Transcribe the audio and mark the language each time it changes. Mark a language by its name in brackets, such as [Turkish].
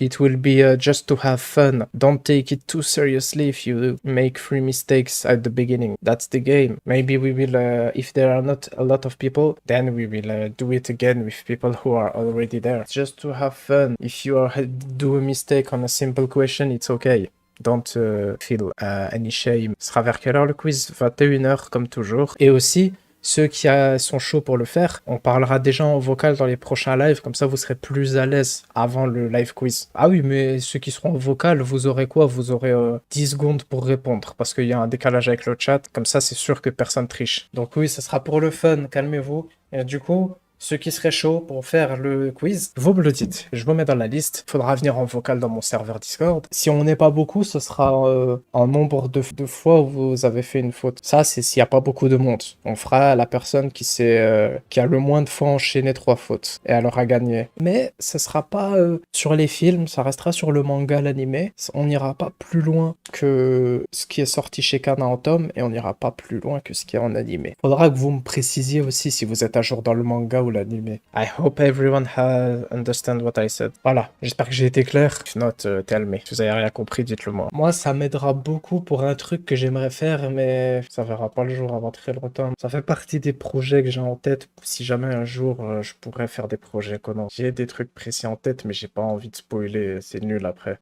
[English] It will be just to have fun. Don't take it too seriously if you make 3 mistakes at the beginning. That's the game. Maybe we will, if there are not a lot of people, then we will do it again with people who are already there. Just to have fun. If you do a mistake on a simple question, it's okay. Don't feel any shame. [French] Ce sera vers quelle heure le quiz? 21h comme toujours. Et aussi, ceux qui sont chauds pour le faire, on parlera déjà en vocal dans les prochains lives, comme ça vous serez plus à l'aise avant le live quiz. Ah oui, mais ceux qui seront en vocal, vous aurez quoi? Vous aurez 10 secondes pour répondre, parce qu'il y a un décalage avec le chat, comme ça c'est sûr que personne triche. Donc oui, ce sera pour le fun, calmez-vous. Et du coup, ceux qui seraient chauds pour faire le quiz, vous me le dites. Je me mets dans la liste. Faudra venir en vocal dans mon serveur Discord. Si on n'est pas beaucoup, ce sera un nombre de fois où vous avez fait une faute. Ça, c'est s'il n'y a pas beaucoup de monde. On fera la personne qui a le moins de fois enchaîné 3 fautes. Et elle aura gagné. Mais ce sera pas sur les films, ça restera sur le manga, l'animé. On n'ira pas plus loin que ce qui est sorti chez Kana en tome et on n'ira pas plus loin que ce qui est en animé. Faudra que vous me précisiez aussi si vous êtes à jour dans le manga ou l'animé. [English] I hope everyone has understand what I said. [French] Voilà, j'espère que j'ai été clair. [English] If not, tell me. [French] Si vous avez rien compris, dites-le moi. Moi, ça m'aidera beaucoup pour un truc que j'aimerais faire, mais ça verra pas le jour avant très longtemps. Ça fait partie des projets que j'ai en tête. Si jamais un jour, je pourrais faire des projets Conan. J'ai des trucs précis en tête, mais j'ai pas envie de spoiler. C'est nul après.